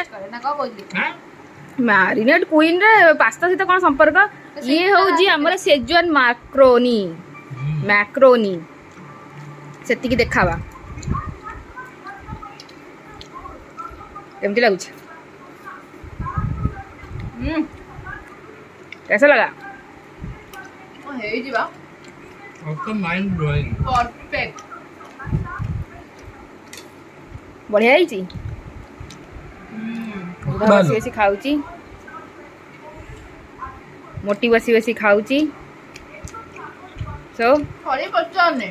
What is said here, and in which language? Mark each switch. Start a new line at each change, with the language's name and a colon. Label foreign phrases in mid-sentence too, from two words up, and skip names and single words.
Odia: ନା କ'ଣ କହୁଥିଲି? ମ୍ୟାରିନେଟ୍ କୁଇନ୍ରେ ପାସ୍ତା ସହିତ କ'ଣ ସମ୍ପର୍କ? ଇଏ ହେଉଛି ଆମର ସେଜୱାନ ମ୍ୟାକ୍ରୋନି ସେତିକି ଦେଖାବା। କେମିତି ଲାଗୁଛି?
Hindi: कैसा लगा?
Odia: ହେଇଯିବା
English: आपका mind blowing.
Odia: ପରଫେକ୍ଟ। ବଢ଼ିଆ ହେଇଛି। ବସି ବସି ଖାଉଛି, ମୋଟି ବସି ବସି ଖାଉଛି। ଥରେ ପଚାରନି